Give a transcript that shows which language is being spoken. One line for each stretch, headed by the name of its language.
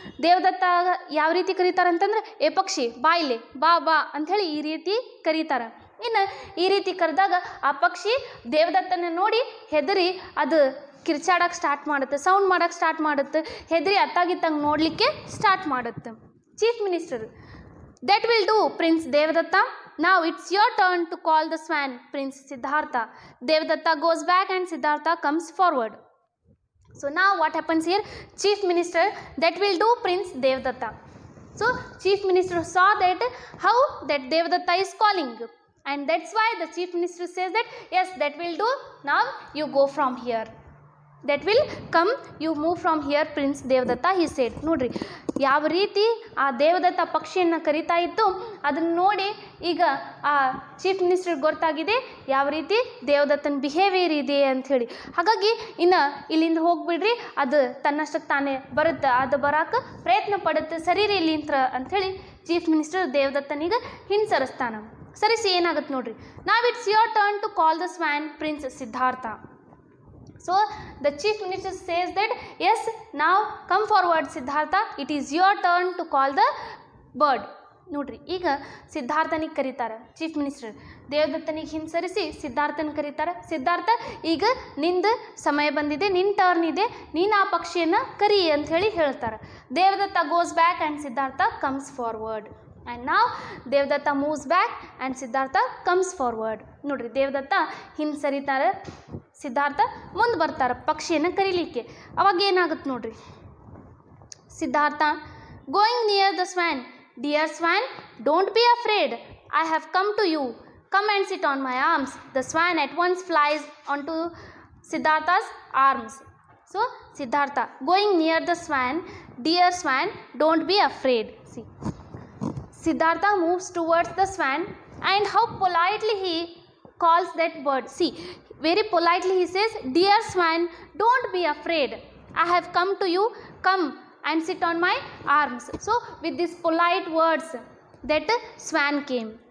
Kannada: ದೇವದತ್ತ ಯಾವ ರೀತಿ ಕರೀತಾರೆ ಅಂತಂದ್ರೆ, ಏ ಪಕ್ಷಿ ಬಾಯ್ಲೆ, ಬಾ ಬಾ ಅಂಥೇಳಿ ಈ ರೀತಿ ಕರೀತಾರೆ. ಇನ್ನು ಈ ರೀತಿ ಕರೆದಾಗ ಆ ಪಕ್ಷಿ ದೇವದತ್ತನ ನೋಡಿ ಹೆದರಿ ಅದು ಕಿರ್ಚಾಡಕ್ಕೆ ಸ್ಟಾರ್ಟ್ ಮಾಡುತ್ತೆ, ಸೌಂಡ್ ಮಾಡೋಕ್ಕೆ ಸ್ಟಾರ್ಟ್ ಮಾಡುತ್ತೆ, ಹೆದರಿ ಅತ್ತಾಗಿತ್ತಂಗೆ ನೋಡಲಿಕ್ಕೆ ಸ್ಟಾರ್ಟ್ ಮಾಡುತ್ತೆ.
English: Chief minister, that will do, Prince Devadatta. Now it's your turn to call the swan, Prince Siddhartha. Devadatta goes back and Siddhartha comes forward. So now what happens here? Chief Minister, that will do, Prince Devadatta. So Chief Minister saw that how that Devadatta is calling, and that's why the Chief Minister says that yes, that will do. Now you go from here. That will come, you move from here, Prince Devadatta, he said.
Kannada: ನೋಡ್ರಿ ಯಾವ ರೀತಿ ಆ ದೇವದತ್ತ ಪಕ್ಷಿಯನ್ನು ಕರೀತಾ ಇತ್ತು ಅದನ್ನು ನೋಡಿ ಈಗ ಆ ಚೀಫ್ ಮಿನಿಸ್ಟರ್ ಗೊತ್ತಾಗಿದೆ ಯಾವ ರೀತಿ ದೇವದತ್ತನ ಬಿಹೇವಿಯರ್ ಇದೆ ಅಂಥೇಳಿ. ಹಾಗಾಗಿ ಇನ್ನು ಇಲ್ಲಿಂದ ಹೋಗ್ಬಿಡ್ರಿ, ಅದು ತನ್ನಷ್ಟಕ್ಕೆ ತಾನೇ ಬರುತ್ತೆ, ಅದು ಬರಾಕ ಪ್ರಯತ್ನ ಪಡುತ್ತೆ, ಸರಿರಿ ಇಲ್ಲಿಂತ್ರ ಅಂಥೇಳಿ ಚೀಫ್ ಮಿನಿಸ್ಟರ್ ದೇವದತ್ತನಿಗೆ ಹಿಂಸರಿಸ್ತಾನ. ಸರಿಸಿ ಏನಾಗುತ್ತೆ ನೋಡ್ರಿ.
English: Now it's your turn to call the swan, prince Siddhartha. So the chief minister says that yes, now come forward Siddhartha, it is your turn to call the bird.
Kannada: ನೋಡ್ರಿ ಈಗ ಸಿದ್ಧಾರ್ಥನಿಗೆ ಕರೀತಾರೆ ಚೀಫ್ ಮಿನಿಸ್ಟರ್. ದೇವದತ್ತನಿಗೆ ಹಿಂಸರಿಸಿ ಸಿದ್ಧಾರ್ಥನ ಕರೀತಾರೆ. ಸಿದ್ಧಾರ್ಥ, ಈಗ ನಿಂದು ಸಮಯ ಬಂದಿದೆ, ನಿನ್ನ ಟರ್ನ್ ಇದೆ, ನೀನು ಆ ಪಕ್ಷಿಯನ್ನು ಕರಿ ಅಂಥೇಳಿ ಹೇಳ್ತಾರೆ.
English: Devadatta goes back and Siddhartha comes forward. And now Devadatta moves back and Siddhartha comes forward.
Kannada: ನೋಡ್ರಿ ದೇವದತ್ತ ಹಿಂದೆ ಸರಿತಾರೆ, ಸಿದ್ಧಾರ್ಥ ಮುಂದೆ ಬರ್ತಾರೆ ಪಕ್ಷಿಯನ್ನು ಕರೀಲಿಕ್ಕೆ. ಅವಾಗ ಏನಾಗುತ್ತೆ ನೋಡ್ರಿ.
English: Siddhartha going near the swan, dear swan, don't be afraid, I have come to you, come and sit on my arms. The swan at once flies on to Siddhartha's arms. So Siddhartha going near the swan, dear swan, don't be afraid. See Siddhartha moves towards the swan and how politely he calls that bird. See, very politely he says, dear swan, don't be afraid, I have come to you, come and sit on my arms. So with these polite words that swan came.